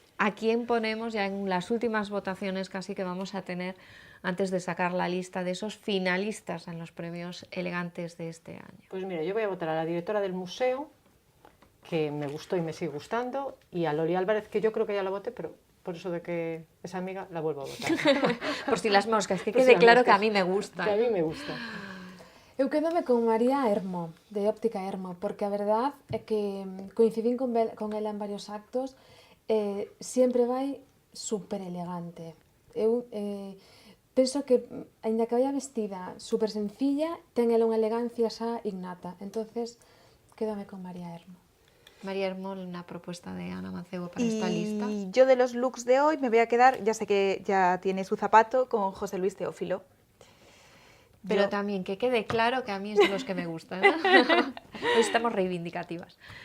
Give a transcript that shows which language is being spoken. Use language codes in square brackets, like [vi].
[es] ¿A quién ponemos ya en las últimas votaciones casi que vamos a tener antes de sacar la lista de esos finalistas en los premios elegantes de este año? Pues mira, yo voy a votar a la directora del museo, que me gustó y me sigue gustando, y a Loli Álvarez, que yo creo que ya la voté, pero por eso de que es amiga, la vuelvo a votar. Por si las moscas, que Por si quede las claro moscas. que a mí me gusta. Que a mí me gusta. [gl] Eu quedome con María Hermo, de Óptica Hermo, porque a verdad é que coincidín con ela en varios actos, sempre vai super elegante. Eu penso que, aínda que [es] vaya vestida super sencilla, [gl] ten ela unha elegancia xa innata. [es] Entonces, quédame con María Hermo. María Hermol, una propuesta de Ana Mancebo para esta lista. Y yo de los looks de hoy me voy a quedar, ya sé que ya tiene su zapato, con José Luis Teófilo. Pero también que quede claro que a mí es de los que me gustan, ¿no? Hoy estamos reivindicativas.